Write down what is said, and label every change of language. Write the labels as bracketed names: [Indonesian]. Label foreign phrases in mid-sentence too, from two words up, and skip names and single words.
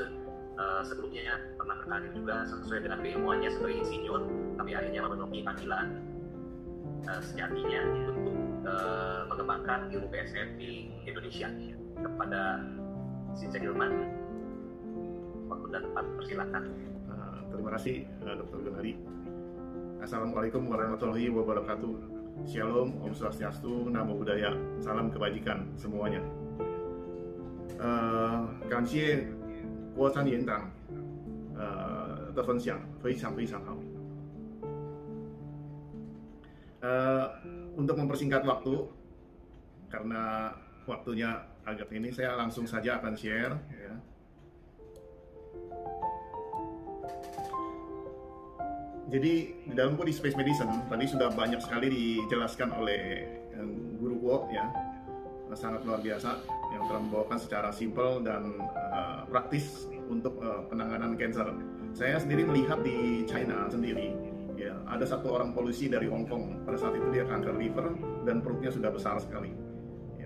[Indonesian] Sebelumnya pernah berkarir juga sesuai dengan keilmuannya sebagai insinyur, tapi akhirnya memenuhi panggilan sejatinya untuk mengembangkan ilmu BSN di Indonesia. Kepada Sinse Gilman, waktu dan tempat persilakan. Terima kasih Dr. Gunadi. [Arabic] السلام عليكم ورحمة الله وبركاته. [Indonesian] Shalom, [Sanskrit] Om Swastiastu, [Pali] Namo Buddhaya, [Indonesian] salam kebajikan semuanya. [Chinese] 感谢郭章园长的分享，非常非常好。 [Indonesian] Untuk mempersingkat waktu, karena waktunya agak ini, saya langsung saja akan share ya. Jadi di dalam [English] body space medicine [Indonesian] tadi sudah banyak sekali dijelaskan oleh Guru Kuo ya, sangat luar biasa yang telah membawakan secara simpel dan praktis untuk penanganan cancer. Saya sendiri melihat di China sendiri ya, ada satu orang polisi dari Hong Kong, pada saat itu dia kanker liver dan perutnya sudah besar sekali ya.